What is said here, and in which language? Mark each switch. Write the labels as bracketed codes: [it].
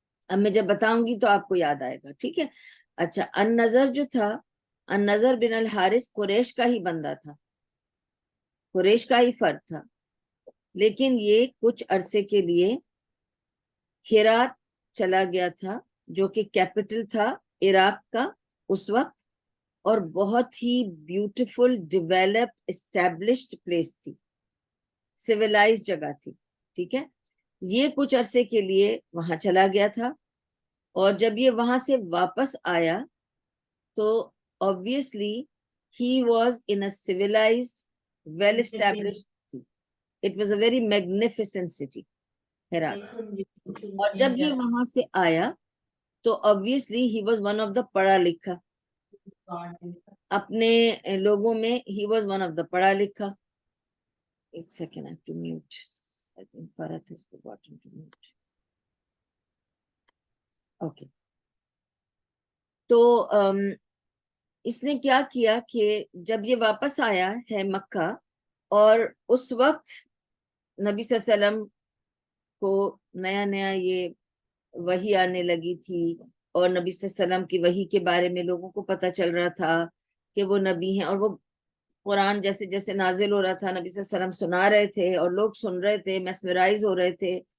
[ur] اب میں جب بتاؤں گی تو آپ کو یاد آئے گا. ٹھیک ہے. اچھا, النضر جو تھا, النضر بن الحارث قریش کا ہی بندہ تھا, قریش کا ہی فرد تھا, لیکن یہ کچھ عرصے کے لیے ہرات چلا گیا تھا جو کہ کیپٹل تھا عراق کا اس وقت, اور بہت ہی بیوٹیفل ڈیویلپ اسٹیبلشڈ پلیس تھی, سیولائز جگہ تھی. ٹھیک ہے. یہ کچھ عرصے کے لیے وہاں چلا گیا تھا, اور جب یہ وہاں سے واپس آیا تو [en] obviously he was in a civilized, well established city. It was a very magnificent city, Herat. [ur] اور جب یہ وہاں سے آیا تو [en] obviously he was one of the [ur] پڑھا لکھا, اپنے لوگوں میں [en] he was one of the [ur] پڑھا لکھا. ایک second, [en] I have to mute. I think Farhat has forgotten to mute. Okay. [ur] تو اس نے کیا کیا کہ جب یہ واپس آیا ہے مکہ, اور اس وقت نبی صلی اللہ علیہ وسلم کو نیا نیا یہ وحی آنے لگی تھی, اور نبی صلی اللہ علیہ وسلم کی وحی کے بارے میں لوگوں کو پتہ چل رہا تھا کہ وہ نبی ہیں, اور وہ قرآن جیسے جیسے نازل ہو رہا تھا نبی صلی اللہ علیہ وسلم سنا رہے تھے اور لوگ سن رہے تھے, میسمرائز ہو رہے تھے.